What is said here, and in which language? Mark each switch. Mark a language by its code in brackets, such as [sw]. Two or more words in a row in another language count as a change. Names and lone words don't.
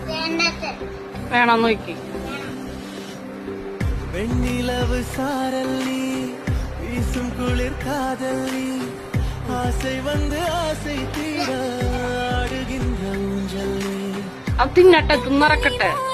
[ml] വേണം നോക്കി. [ta] வெண்ணிலவு சாரல்லி வீசும் குளிர் காதல்லி ஆசை வந்து ஆசை தீர ஆடுகின்ற ஊஞ்சல்லி. [ml] അത് തിന്നട്ടെ, തിന്നറക്കട്ടെ.